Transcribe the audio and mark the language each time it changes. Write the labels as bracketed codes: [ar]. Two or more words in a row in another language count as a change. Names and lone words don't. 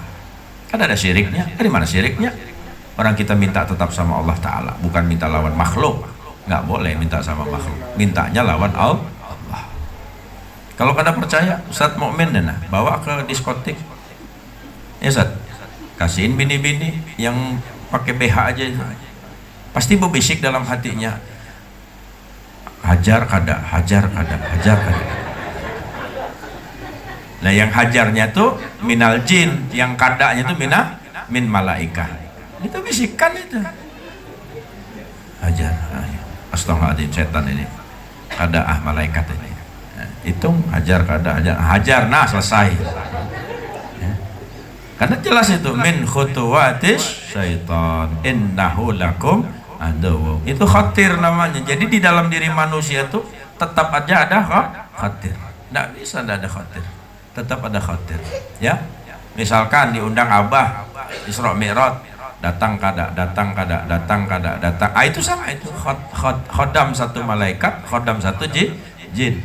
[id] Kan ada syiriknya. Dari mana syiriknya? [bjn] Orang kita minta tetap sama Allah Ta'ala, bukan minta lawan makhluk. [id] Nggak boleh minta sama makhluk, mintanya lawan Allah. [bjn] Kalau kada percaya, Ustadz Mukmin nah bawa ke diskotik ya Ustadz, kasihin bini-bini yang pakai BH aja itu, pasti berbisik dalam hatinya, hajar kada, hajar kada, hajar kada. Nah yang hajarnya tuh [ar] من الجن, [bjn] yang kadanya tuh [ar] من الملائكة. [id] Itu bisikan itu. Hajar. Astagfirullahaladzim, setan ini. [bjn] Kada malaikat ini. Nah, hitung hajar kada, hajar. [id] Nah selesai. Ya. Karena jelas itu [ar] من خطوات الشيطان إنه لكم عدو. [id] Itu khatir namanya. Jadi di dalam diri manusia tuh tetap aja ada khatir. Nggak bisa nggak ada khatir. Tetap ada khatir. Ya. [bjn] Misalkan diundang Abah Isra Mi'raj, datang kada, datang kada, datang kada, datang. [id] Itu sama, itu khodam satu malaikat, khodam satu jin.